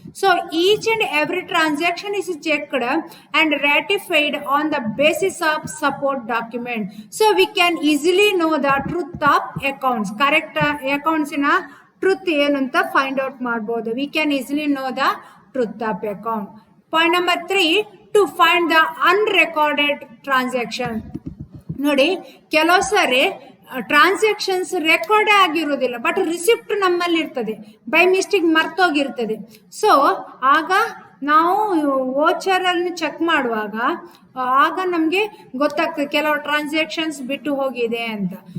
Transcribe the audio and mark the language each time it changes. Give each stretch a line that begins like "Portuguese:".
English: So each and every transaction is checked and ratified on the basis of support document. So we can easily know the truth of accounts.
Kannada: Correct ಅಕೌಂಟ್ಸಿನ truth ಏನು ಅಂತ find out ಮಾಡಬಹುದು.
English: We can easily know the truth of account. Point number 3, to find the unrecorded transaction.
Kannada: ನೋಡಿ, ಕೆಲವು ಸರಿ transactions record ಆಗಿರೋದಿಲ್ಲ, but receipt ನಮ್ಮಲ್ಲಿ ಇರ್ತದೆ, by mistake ಮರ್ತೋಗಿರ್ತದೆ. So ಆಗ ನಾವು ವೋಚರಲ್ಲಿ ಚೆಕ್ ಮಾಡುವಾಗ ಆಗ ನಮಗೆ ಗೊತ್ತಾಗ್ತದೆ ಕೆಲವು ಟ್ರಾನ್ಸಾಕ್ಷನ್ಸ್ ಬಿಟ್ಟು ಹೋಗಿದೆ ಅಂತ.